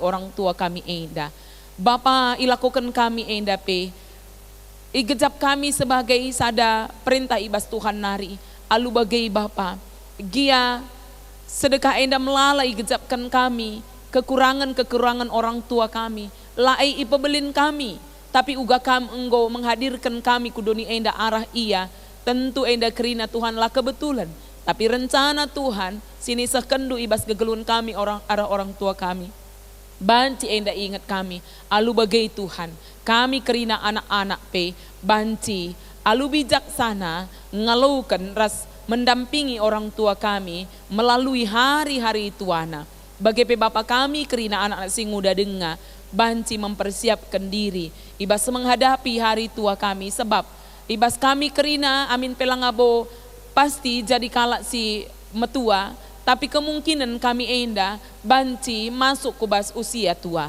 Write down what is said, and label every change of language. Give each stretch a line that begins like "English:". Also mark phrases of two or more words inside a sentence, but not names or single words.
Batak Karo: orang tua kami enda, Bapa ilakukan kami enda pe igejap kami sebagai sada perintah ibas Tuhan nari, alu bagai Bapa, gia sedekah enda melala igejapkan kami, kekurangan orang tua kami, lai ipebelin kami, tapi uga kami enggo menghadirkan kami kudoni enda arah ia, tentu enda kerina Tuhan lah kebetulan, tapi rencana Tuhan, sini sekendu ibas gegelun kami arah orang tua kami. Banci enda ingat kami, alu bagai Tuhan, kami kerina anak-anak pe, banci, alu bijaksana, ngalaukan ras mendampingi orang tua kami melalui hari-hari tuana. Bagai pe Bapa kami kerina anak-anak sing muda denga, banci
Indonesian: mempersiapkan diri,
Batak Karo: ibas menghadapi hari tua kami, sebab ibas kami kerina amin pelangabo pasti jadi kalak si metua, tapi kemungkinan kami enda banci masuk ke bas usia tua.